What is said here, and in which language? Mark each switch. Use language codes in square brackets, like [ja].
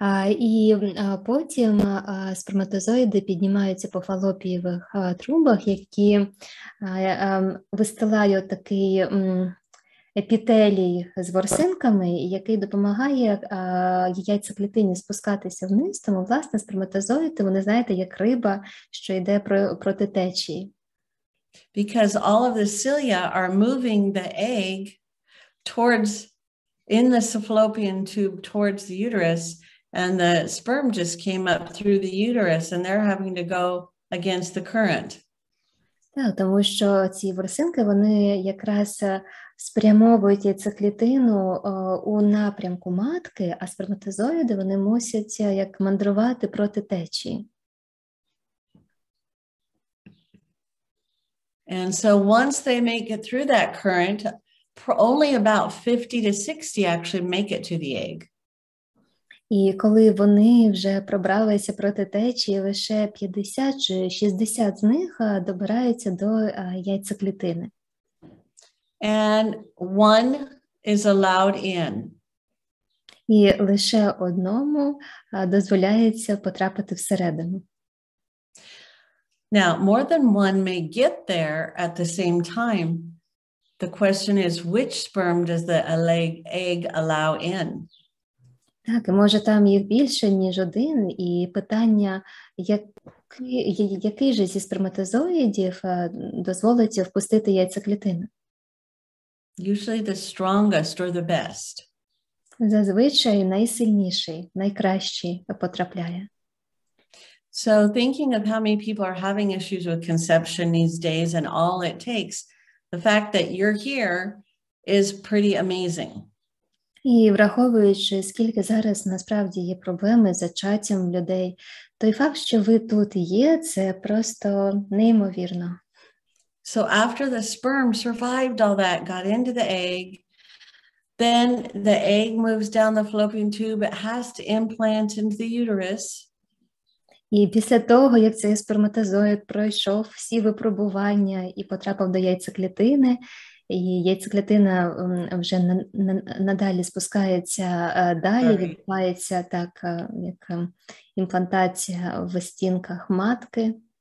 [uk] І потім сперматозоїди піднімаються по фалопієвих трубах, які вистилають такий епітелій з ворсинками, який допомагає яйцеклітині спускатися вниз. Тому, власне, сперматозоїди, вони, знаєте, як риба, що йде проти течії. [en] Because all of the cilia are moving the egg towards, in the fallopian tube towards the uterus, and the sperm just came up through the uterus, and they're having to go against the current. [uk] Так, тому що ці ворсинки, вони якраз спрямовують яйцеклітину у напрямку матки, а сперматозоїди, вони мусять як мандрувати проти течії. [en] And so once they make it through that current, only about 50 to 60 actually make it to the egg. [uk] І коли вони вже пробралися проти течії, лише 50 чи 60 з них добираються до яйцеклітини. [en] And one is allowed in. [uk] І лише одному дозволяється потрапити всередину. [en] Now, more than one may get there at the same time. The question is, which sperm does the egg allow in? [uk] Так, і може там їх більше, ніж один, і питання, який же зі сперматозоїдів дозволить впустити яйцеклітину? [en] Usually the strongest or the best. [uk] Зазвичай найсильніший, найкращий потрапляє. [en] So thinking of how many people are having issues with conception these days and all it takes, the fact that you're here is pretty amazing. [uk] І враховуючи, скільки зараз насправді є проблеми з зачаттям людей, той факт, що ви тут є, це просто неймовірно. [en] So after the sperm survived all that, got into the egg, then the egg moves down the fallopian tube, it has to implant into the uterus. [uk] І після того, як цей сперматозоїд пройшов всі випробування і потрапив до яйцеклітини, і яйцеклітина вже надалі спускається далі, відбувається так, як імплантація в стінках матки.